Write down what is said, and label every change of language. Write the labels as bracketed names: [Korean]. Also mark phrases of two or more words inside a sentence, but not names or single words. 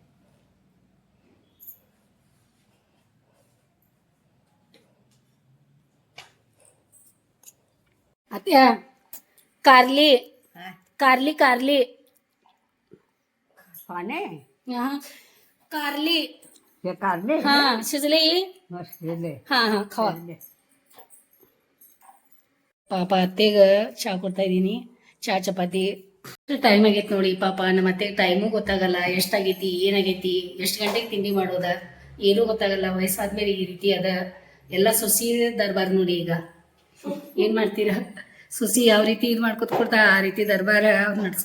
[Marathi] अत्या कारली कारली कारली कारली कारली हा शिजली. हा हा खावा. [Kannada] ಪಾಪ ಅತ್ತೆಗೆ ಚಹಾ ಕೊಡ್ತಾ ಇದ್ದೀನಿ, ಚಹಾ ಚಪಾತಿ. ಟೈಮ್ ಆಗೈತಿ ನೋಡಿ ಪಾಪ, ನಮ್ಮ ಅತ್ತೆಗೆ ಟೈಮು ಗೊತ್ತಾಗಲ್ಲ, ಎಷ್ಟಾಗೈತಿ ಏನಾಗೈತಿ, ಎಷ್ಟು ಗಂಟೆಗೆ ತಿಂಡಿ ಮಾಡೋದ ಏನೂ ಗೊತ್ತಾಗಲ್ಲ. ವಯಸ್ಸಾದ್ಮೇಲೆ ಈ ರೀತಿ ಅದ ಎಲ್ಲ. ಸೊಸಿ ದರ್ಬಾರ್ ನೋಡಿ ಈಗ ಏನ್ ಮಾಡ್ತೀರಾ, ಸೊಸಿ ಯಾವ ರೀತಿ ಇದು ಮಾಡ್ಕೊತ ಕೊಡ್ತಾ ಆ ರೀತಿ ದರ್ಬಾರ ನಡ್ಸ್.